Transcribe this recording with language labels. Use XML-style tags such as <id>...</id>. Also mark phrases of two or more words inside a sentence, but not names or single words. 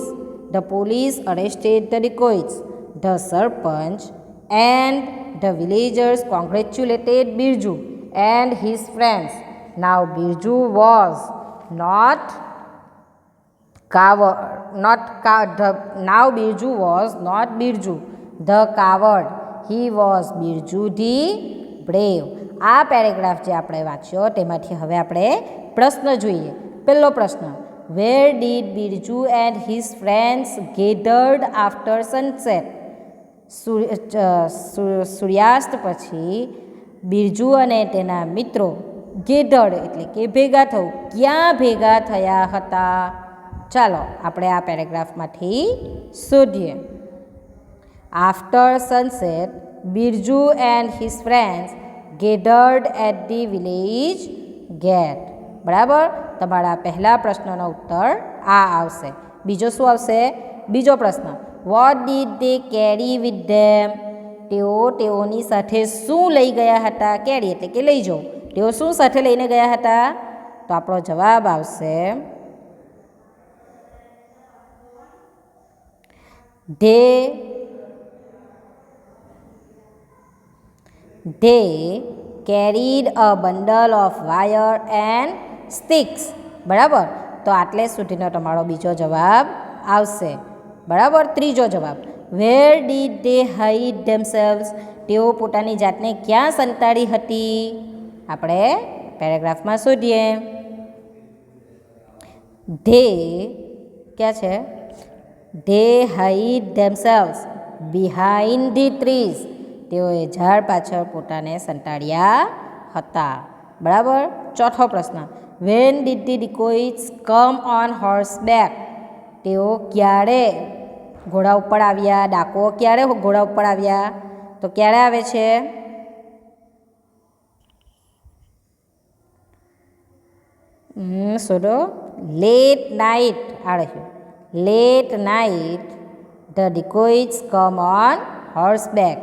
<en>The police arrested the dacoits. The Sarpanch and the villagers congratulated Birju and his friends. Now Birju was not Birju the coward. He was Birju the brave.</en> <gu>આ પેરેગ્રાફ જે આપણે વાંચ્યો તેમાંથી હવે આપણે પ્રશ્ન જોઈએ. પહેલો પ્રશ્ન,</gu> <en>Where did Birju and his friends gathered after sunset?</en> <gu>સૂર્યાસ્ત પછી બિરજુ અને તેના મિત્રો ગેધર્ડ એટલે કે ભેગા થવું, ક્યાં ભેગા થયા હતા? ચાલો આપણે આ પેરેગ્રાફમાંથી શોધીએ.</gu> <en>After sunset Birju and his friends gathered at the village gate.</en> <gu>બરાબર, તમારા પહેલા પ્રશ્નનો ઉત્તર આ આવશે. બીજો શું આવશે? બીજો પ્રશ્ન,</gu> <en>What did they carry with them?</en> <gu>તેઓની સાથે શું લઈ ગયા હતા? કેરી એટલે કે લઈ જવું. તેઓ શું સાથે લઈને ગયા હતા? તો આપણો જવાબ આવશે</gu> <en>They carried a bundle of wire and sticks.</en> <gu>બરાબર, તો આટલે સુધીનો તમારો બીજો જવાબ આવશે. બરાબર, ત્રીજો જવાબ,</gu> <en>Where did they hide themselves?</en> <gu>તેઓ પોતાની જાતને ક્યાં સંતાડી હતી? આપણે પેરેગ્રાફમાં શોધીએ. ક્યાં છે?</gu> <en>They hide themselves behind the trees.</en> <gu>તેઓએ ઝાડ પાછળ પોતાને સંતાડ્યા હતા. બરાબર, ચોથો પ્રશ્ન,</gu> <en>When did the dacoits come on horseback?</en> <gu>તેઓ ક્યારે ઘોડા ઉપર આવ્યા? ડાકો ક્યારે ઘોડા ઉપર આવ્યા? તો ક્યારે આવે છે? શોધો.</gu> <en>late night.</en> <gu>આ રહ્યું,</gu> <en>late night the dacoits come on horseback.</en>